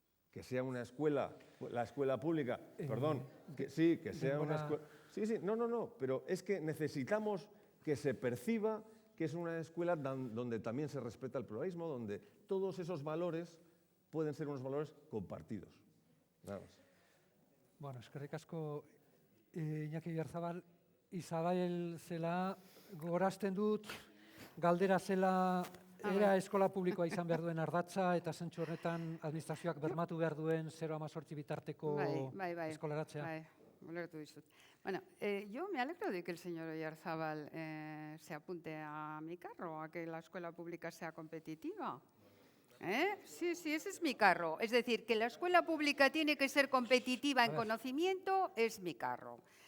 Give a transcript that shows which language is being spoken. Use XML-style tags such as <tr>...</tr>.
<es>Que sea una escuela, la escuela pública, perdón, que sí, que sea una escuela... Sí, no, pero es que necesitamos que se perciba que es una escuela donde también se respeta el pluralismo, donde todos esos valores pueden ser unos valores compartidos. Nada más.</es> <eu>Bueno, eskerrik asko Iñaki Oyarzabal, Isabel zela gogorazten dut, galdera zela era eskola publikoa izan behar duen ardatza eta zentzu horretan administrazioak bermatu behar duen 0–18 bitarteko eskolaratzea. Bai, ulertu dizut.</eu> <es>Bueno, yo me alegro de que el señor Oyarzabal se apunte a mi carro, a que la escuela pública sea competitiva. Sí, ese es mi carro. Es decir, que la escuela pública tiene que ser competitiva en conocimiento, es mi carro.</es>